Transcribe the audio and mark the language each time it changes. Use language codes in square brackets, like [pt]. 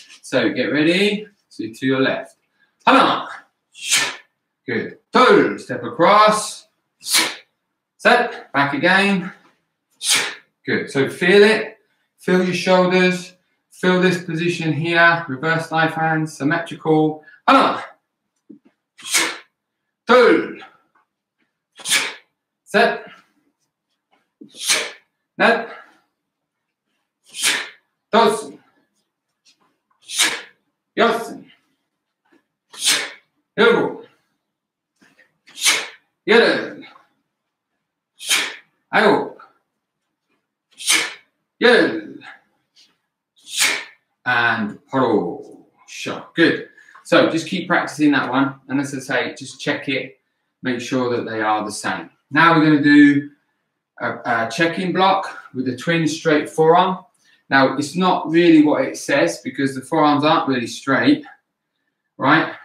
[en] So get ready, so to your left. [ko] 하나, [en] good. [ko] 둘, [en] step across, set, back again, good. So feel it, feel your shoulders, feel this position here, reverse knife hand, symmetrical. [ko] 하나, 둘, 셋, 넷, 다섯, 여섯, 일곱, 여덟, 아홉, 열, [en] and [ko] 바로 [en] shot. Good. So just keep practicing that one, and as I say, just check it, make sure that they are the same. Now we're going to do a check-in block with the twin straight forearm. Now, it's not really what it says because the forearms aren't really straight, right?